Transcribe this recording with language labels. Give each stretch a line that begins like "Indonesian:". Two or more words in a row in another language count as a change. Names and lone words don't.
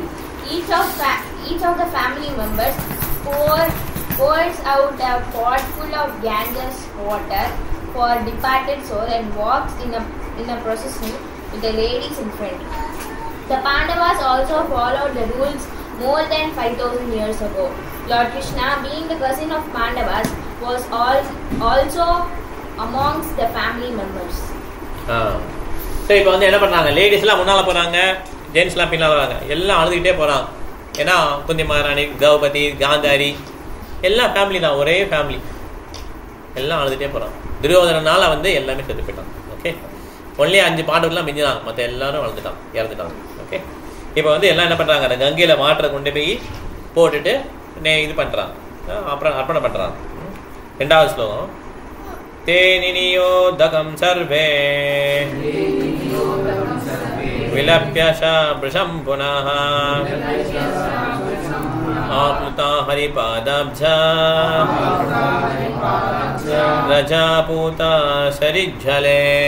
English: Each of the family members pours out a pot full of Ganges water for departed soul and walks in a procession with the ladies in front. The Pandavas also followed the rules more than 5,000 years ago. Lord Krishna, being the cousin of Pandavas, was also amongst the family members.
Tamil: சரி, இப்போ வந்து என்ன பண்ணுறாங்க, லேடிஸ்லாம் முன்னால் போகிறாங்க, ஜென்ஸ்லாம் பின்னால் வராங்க, எல்லாம் அழுதுகிட்டே போகிறாங்க. ஏன்னா குந்தி மகாராணி, திரௌபதி, காந்தாரி எல்லாம் ஃபேமிலி தான்,
English: one family,
Tamil: எல்லாம் அழுதுகிட்டே போகிறாங்க. துரியோதனால வந்து எல்லாமே செத்து போயிட்டாங்க.
English: okay, only
Tamil: 5 பாண்டவர்லாம் மிஞ்சினாங்க, மற்ற எல்லாரும் இறந்துட்டாங்க. ஓகே, இப்போ வந்து எல்லாம் என்ன பண்ணுறாங்க, அந்த கங்கையில் வாட்டரை கொண்டு போய் போட்டுட்டு இது பண்ணுறாங்க, அப்புறம் அர்ப்பணம் பண்ணுறாங்க. 2வது ஸ்லோகம்.
Sanskrit: ते निनियोदकं सर्वे विलप्य वृषं पुनः आप्लुता हरिपादाब्जा रजापूता सरिज्जले.